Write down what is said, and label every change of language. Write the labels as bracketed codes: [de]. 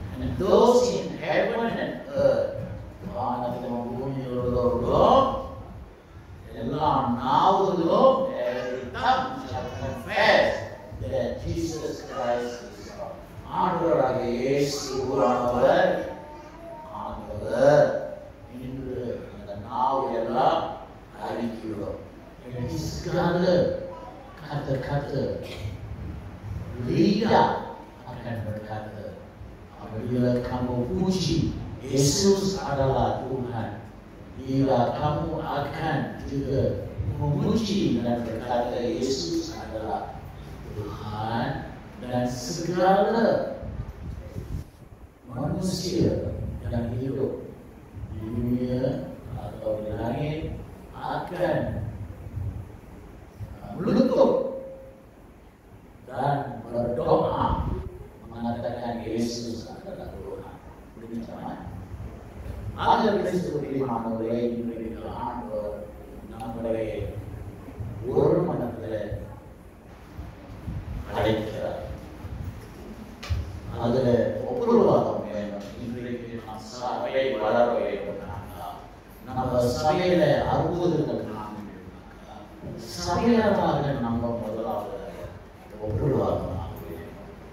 [en] And those in heaven and earth, [ta] வானத்திலும் பூமியிலும் எல்லா நாவுகளும், [en] every tongue shall confess that Jesus Christ is God. [ta] ஆண்டவராகிய இயேசுவானவர் ஆண்டவர் என்று அந்த நாவு எல்லாம் அறிக்கிறோம். [ms] segala kata-kata lidah akan berkata. Apabila kamu puji Yesus adalah Tuhan, bila kamu akan juga memuji dan berkata Yesus adalah Tuhan, dan segala manusia yang hidup di dunia atau di langit akan melutut dan berdoa mengatakan Yesus adalah Tuhan. Begitu. Ada seperti [ta] நம்முடைய இன்றைக்கு ஆண்டவர் நம்முடைய ஒரு மனதில் அழைக்கிறார். அதில் ஒப்புரவாதம் வேணும். இன்றைக்கு நம் சபை வளர வேண்டும்னாக்கா, நம்ம சபையில அற்புதங்கள் காண வேண்டும்னாக்கா, சபையாராக நம்ம முதலாவது ஒப்புரவாதம் ஆக வேண்டும்.